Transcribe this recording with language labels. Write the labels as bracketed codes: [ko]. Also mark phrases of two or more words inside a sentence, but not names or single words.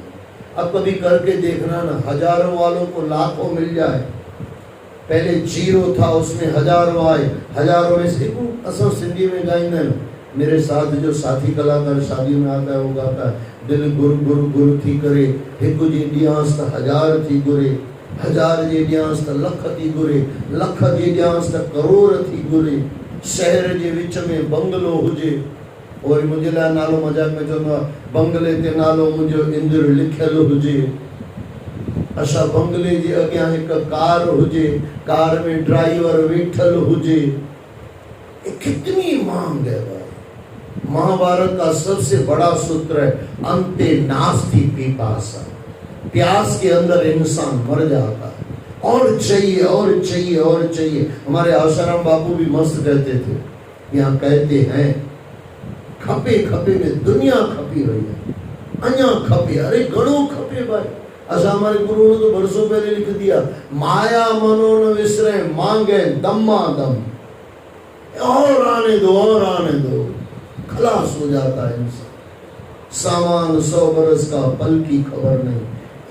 [hi] अब कभी करके देखना ना, हजारों वालों को लाखों मिल जाए। पहले जीरो था, उसमें हजारों आए, हजारों में से [sd] असो सिंधी में गाइंदा न। [hi] मेरे साथ जो साथी कलाकार शादी में आता है वो गाता है, [sd] दिल गुरु गुरु गुरु थी करे, एक जी ॾियांसि त हजार थी घुरे, हजार जे ॾियांसि त लख थी घुरे, लख जे ॾियांसि त करोड़ थी घुरे, शहर जे विच में बंगलो हुजे। और मुंहिंजे लाइ नालो मजाक में चवंदो आहे, बंगले ते नालो मुंहिंजो इंद्र लिखियल हुजे। असां बंगले जे अॻियां हिकु कार हुजे, कार में ड्राइवर वेठल हुजे। [hi] कितनी मांग है भाई। महाभारत का सबसे बड़ा सूत्र है, अंते नास्ति पिपासा। प्यास के अंदर इंसान मर जाता है, और चाहिए और चाहिए और चाहिए। हमारे आशाराम बापू भी मस्त कहते थे, यहाँ कहते हैं, [sd] खपे खपे में दुनिया खपी रही है, अन्या खपे, अरे घणो खपे भाई। [hi] असा हमारे गुरु ने तो बरसों पहले लिख दिया, [pa] माया मनो न विसरे, मांगे दम्मा दम, [hi] और आने दो, खलास हो जाता है इंसान। सामान 100 बरस का, पल की खबर नहीं।